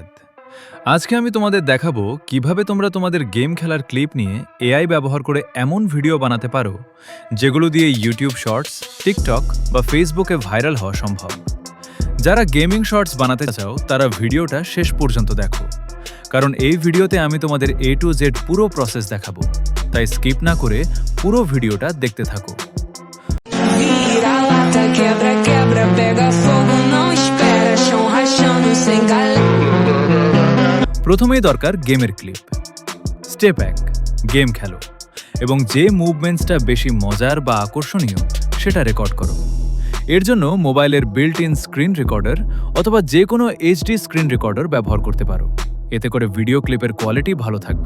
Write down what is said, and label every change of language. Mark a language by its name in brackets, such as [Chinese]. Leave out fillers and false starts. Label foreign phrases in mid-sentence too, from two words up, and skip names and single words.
[Bangla] আজকে আমি তোমাদের দেখাবো কিভাবে তোমরা তোমাদের গেম খেলার ক্লিপ নিয়ে এআই ব্যবহার করে এমন ভিডিও বানাতে পারো যেগুলো দিয়ে ইউটিউব শর্টস, টিকটক বা ফেসবুকে ভাইরাল হওয়া সম্ভব। যারা [English] gaming shorts [Bangla] বানাতে চাও তারা ভিডিওটা শেষ পর্যন্ত দেখো, কারণ এই ভিডিওতে আমি তোমাদের [English] A to Z [Bangla] পুরো প্রসেস দেখাবো, তাই স্কিপ না করে পুরো ভিডিওটা দেখতে থাকো। [Portuguese] Vira-lata, quebra, quebra, pega fogo, não espera, chão rachando sem galera. [Bangla] প্রথমেই দরকার গেমের ক্লিপ। স্টেপ 1, গেম খেলো এবং যে মুভমেন্টসটা বেশি মজার বা আকর্ষণীয় সেটা রেকর্ড করো। এর জন্য মোবাইলের [English] built in screen recorder [Bangla] অথবা যে কোনো [English] HD screen recorder [Bangla] ব্যবহার করতে পারো, এতে করে ভিডিও ক্লিপের কোয়ালিটি ভালো থাকবে।